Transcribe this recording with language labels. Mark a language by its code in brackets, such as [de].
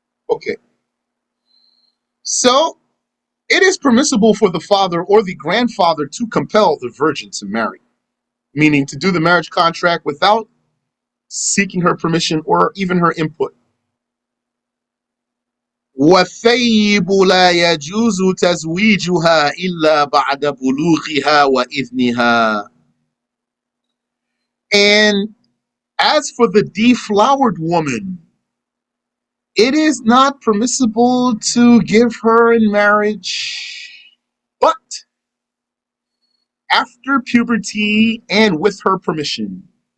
[en] Okay. So it is permissible for the father or the grandfather to compel the virgin to marry, meaning to do the marriage contract without seeking her permission or even her input. [ar] والثيب لا يجوز تزويجها إلا بعد بلوغها وإذنها. [en] And as for the deflowered woman, it is not permissible to give her in marriage, but after puberty and with her permission.